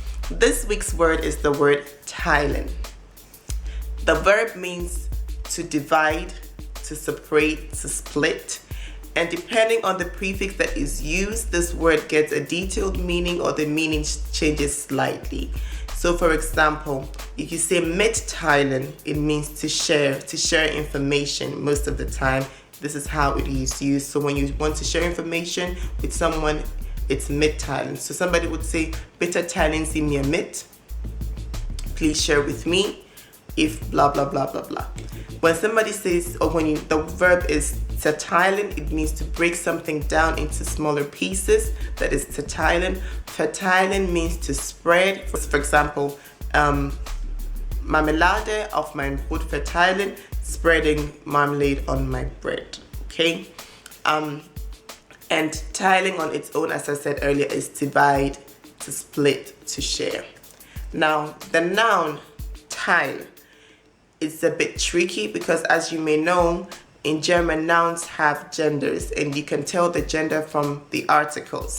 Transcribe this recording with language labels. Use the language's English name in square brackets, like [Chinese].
[English] This week's word is the word teilen. The verb means to divide, to separate, to split, and depending on the prefix that is used, this word gets a detailed meaning or the meaning changes slightly. So for example, if you say mitteilen, it means to share information most of the time. This is how it is used. So when you want to share information with someone, it's mitteilen. So somebody would say, [German] bitte teilen Sie mir mit. [English] Please share with me. If blah blah blah blah blah. When somebody says, or when the verb is zerteilen, it means to break something down into smaller pieces. That is zerteilen. Verteilen means to spread. For example, [German] Marmelade auf mein Brot verteilen, [English] spreading marmalade on my bread. Okay. And teiling on its own, as I said earlier, is divide, to split, to share. Now the noun Teil. It's a bit tricky because, as you may know, in German nouns have genders and you can tell the gender from the article.